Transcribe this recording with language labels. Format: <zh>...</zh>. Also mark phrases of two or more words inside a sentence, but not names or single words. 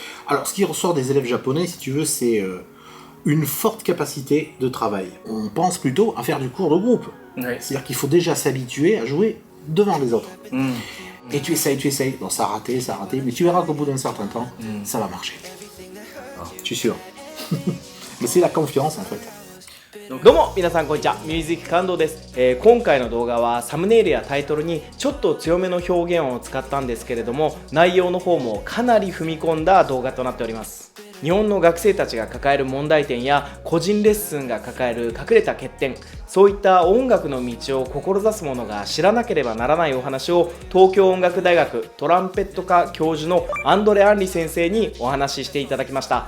<fr>Alors, ce qui ressort des élèves japonais, si tu veux, c'est une forte capacité de travail. On pense plutôt à faire du cours de groupe. Ouais. C'est-à-dire qu'il faut déjà s'habituer à jouer devant les autres. Et tu essayes. Bon, ça a raté, mais tu verras qu'au bout d'un certain temps, ça va marcher. Je suis sûr. Mais c'est la confiance, en fait.</fr> <ja>どうも皆さんこんにちは、ミュージック感動です、今回の動画はサムネイルやタイトルにちょっと強めの表現を使ったんですけれども、内容の方もかなり踏み込んだ動画となっております。日本の学生たちが抱える問題点や個人レッスンが抱える隠れた欠点、そういった音楽の道を志す者が知らなければならないお話を東京音楽大学トランペット科教授のアンドレ・アンリ先生にお話ししていただきました。</ja>